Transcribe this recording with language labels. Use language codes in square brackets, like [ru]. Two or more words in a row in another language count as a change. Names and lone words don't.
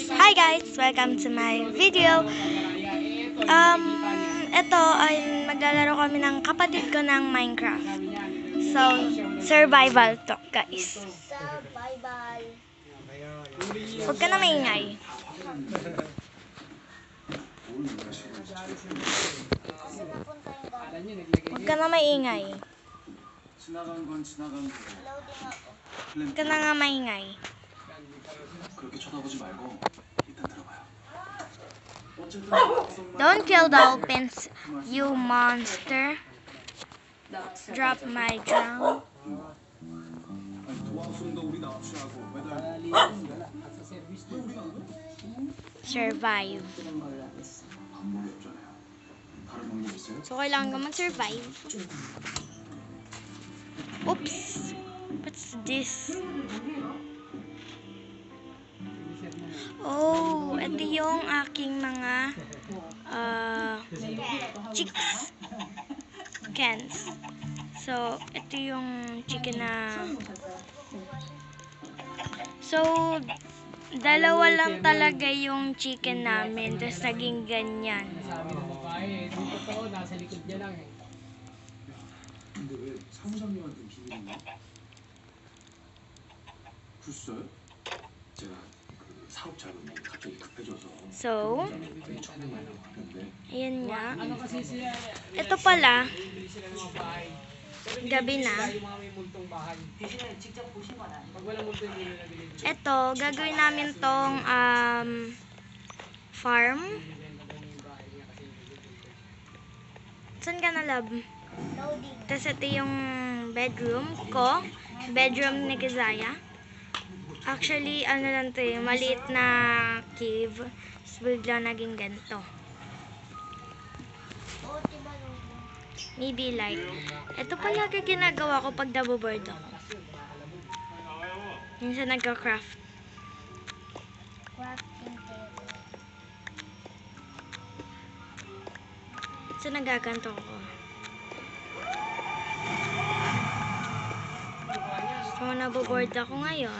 [en] Hi guys! Welcome to my video. [tl] Ito ay maglalaro kami ng kapatid ko ng Minecraft. So, survival to guys. Survival. Huwag ka na maingay. Kasi napunta yung gamit. Huwag ka na maingay. Loading ako. Huwag ka na nga maingay. [ko] 그렇게 쳐다보지 말고 일단 들어봐요. [en] Don't kill the dolphins, you monster. Drop my drum. [ko] 아니 도와주는데 우리 납치하고 매달 [en] Survive. [ko] 방법이 없잖아요. 다른 방법 있어요? [tl] So, kailangan ka mag-survive. [en] Oops! What's this? [tl] Oh, ito yung aking mga chicks. Chickens. So, ito yung chicken na... So, dalawa lang talaga yung chicken namin. Tapos naging ganyan. Sabi ng babae, dito to, nasa likod niya lang eh. [ko] 근데 왜 사무장님한테 비밀인가? 글쎄, 제가 그 사업 자금이 갑자기 급해져서 [tl] So, [ko] 되게 천명하려고 하는데 [tl] ayan nga. Ano kasi sila, Ito pala, bibili sila ng mga bahay. Pero hindi gabi bibili na. sila yung mga may multong bahay. Pag walang multo, hindi nila nabili. Ito, gagawin namin tong farm. Bibenta daw yung bahay niya kasi hindi bibili. Saan ka na, love? Loading. Tapos ito yung bedroom ko. Bedroom ni Kizaya. Actually, ano lang to eh, maliit na cave. Tapos bigla naging ganito. O, diba loading? [en] Maybe like, [tl] ito pala ginagawa ko pag naboboard ako. Minsan nagka-craft. [en] Crafting table. [tl] So nagaganto ko. So naboboard ako ngayon.